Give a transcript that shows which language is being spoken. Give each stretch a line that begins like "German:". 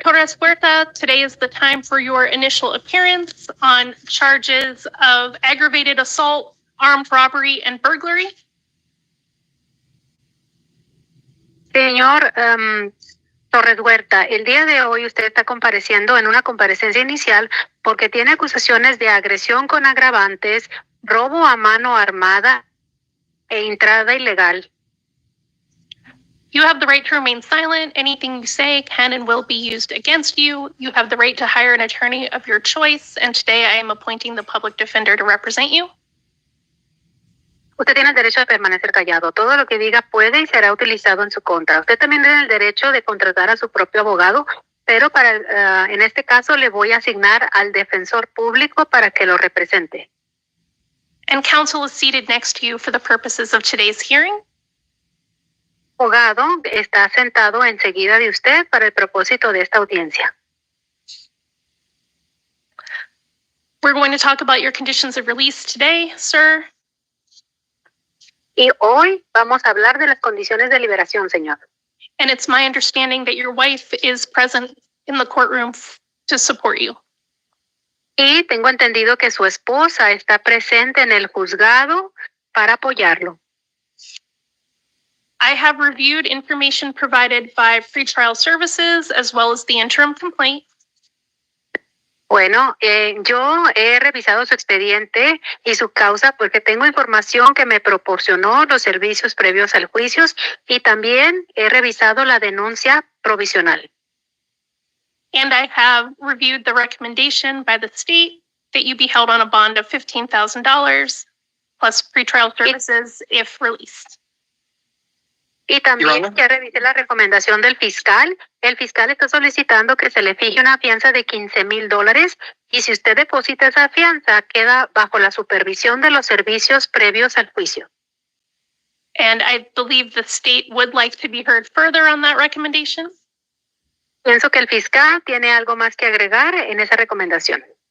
English: Torres Huerta, today is the time for your initial appearance on charges of aggravated assault, armed robbery, and burglary.
Spanish: Señor Torres Huerta, el día de hoy usted está compareciendo en una comparecencia inicial porque tiene acusaciones de agresión con agravantes, robo a mano armada e entrada ilegal.
English: You have the right to remain silent. Anything you say can and will be used against you. You have the right to hire an attorney of your choice, and today I am appointing the public defender to represent you.
Spanish: Usted tiene el derecho de permanecer callado. Todo lo que diga puede y será utilizado en su contra. Usted también tiene el derecho de contratar a su propio abogado, pero en este caso le voy a asignar al defensor público para que lo represente.
English: And counsel is seated next to you for the purposes of today's hearing.
Spanish: Abogado está sentado enseguida de usted para el propósito de esta audiencia.
English: We're going to talk about your conditions of release today, sir.
Spanish: Y hoy vamos a hablar de las condiciones de liberación, señor.
English: And it's my understanding that your wife is present in the courtroom to support you.
Spanish: Y tengo entendido que su esposa está presente en el juzgado para apoyarlo.
English: I have reviewed information provided by pretrial services as well as the interim complaint.
Spanish: Bueno, yo he revisado su expediente y su causa porque tengo información que me proporcionó los servicios previos al juicio y también he revisado la denuncia provisional.
English: And I have reviewed the recommendation by the state that you be held on a bond of $15,000 plus pretrial services if released.
Spanish: Y también ya revisé la recomendación del fiscal. El fiscal está solicitando que se le fije una fianza de $15,000 y si usted deposita esa fianza, queda bajo la supervisión de los servicios previos al juicio.
English: And I believe the state would like to be heard further on that recommendation.
Spanish: Pienso que el fiscal tiene algo más que agregar en esa recomendación.